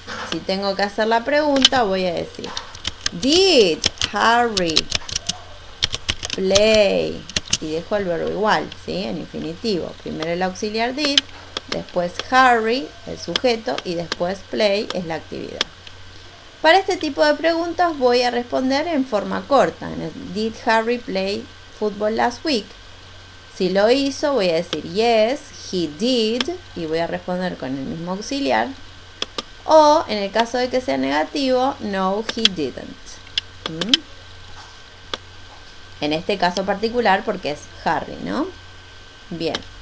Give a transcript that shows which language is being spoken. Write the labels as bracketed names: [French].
[Spanish] Si tengo que hacer la pregunta, voy a decir [English] did Harry play, [Spanish] y dejo el verbo igual, ¿sí? En infinitivo. Primero el auxiliar did, después Harry, el sujeto, y después play es la actividad. Para este tipo de preguntas voy a responder en forma corta. [English] Did Harry play football last week? [Spanish] Si lo hizo, voy a decir [English] yes, he did, [Spanish] y voy a responder con el mismo auxiliar. O, en el caso de que sea negativo, [English] no, he didn't. [Spanish] En este caso particular porque es Harry, ¿no? Bien.